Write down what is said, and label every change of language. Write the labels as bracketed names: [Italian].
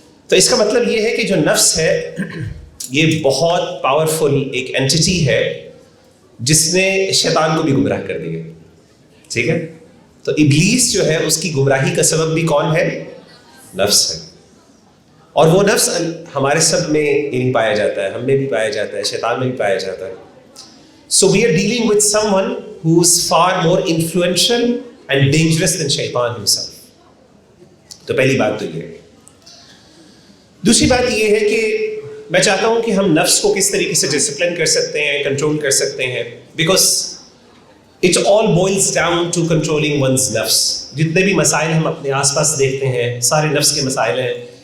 [Urdu] تو اس کا مطلب یہ ہے کہ جو نفس ہے یہ بہت پاورفل ایک اینٹیٹی ہے جس نے شیطان کو بھی گمراہ کر دیا. ٹھیک ہے، تو ابلیس جو ہے اس کی گمراہی کا سبب بھی کون ہے؟ نفس ہے. اور وہ نفس ہمارے سب میں پایا جاتا ہے، ہم میں بھی پایا جاتا ہے، شیطان میں بھی پایا جاتا ہے. [English] So we are dealing with someone who is far more influential and dangerous than شیطان himself. [Urdu] تو پہلی بات تو یہ ہے. دوسری بات یہ ہے کہ میں چاہتا ہوں کہ ہم نفس کو کس طریقے سے ڈسپلن کر سکتے ہیں، کنٹرول کر سکتے ہیں، [English] Because it all boils down to controlling ones نفس. [Urdu] جتنے بھی مسائل ہم اپنے آس پاس دیکھتے ہیں سارے نفس کے مسائل ہیں.